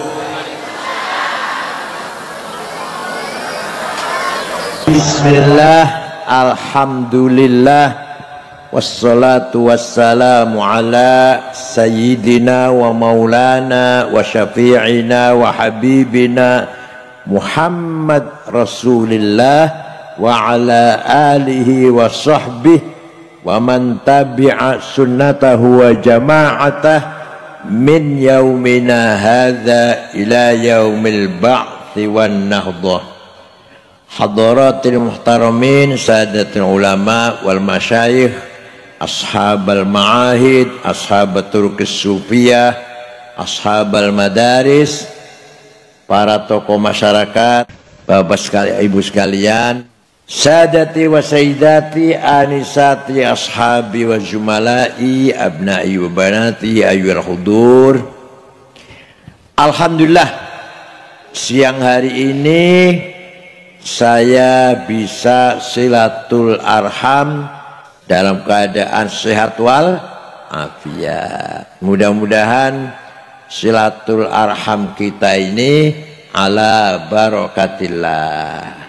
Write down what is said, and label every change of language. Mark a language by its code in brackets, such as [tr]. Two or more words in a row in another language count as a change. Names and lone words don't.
[ar] بسم الله، الحمد لله، والصلاة والسلام على سيدنا ومولانا وشفيعنا وحبيبنا محمد رسول الله وعلى آله وصحبه ومن تبع سنته وجماعته من يومنا هذا إلى يوم البعث والنهضة. حضرات المحترمين، سادة العلماء والمشايخ، أصحاب المعاهد، أصحاب الطرق الصوفية، أصحاب المدارس, [id] para tokoh masyarakat, bapak sekalian, ibu sekalian, [ar] سادتي وسيداتي، آنساتي، أصحابي وزملائي، أبنائي وبناتي، أيها الحضور. [id] Alhamdulillah, siang hari ini saya bisa [ar] صلة الأرحام [id] dalam keadaan sehat wal afiat. Mudah-mudahan [ar] صلة الأرحام [id] kita ini [ar] على بركة الله.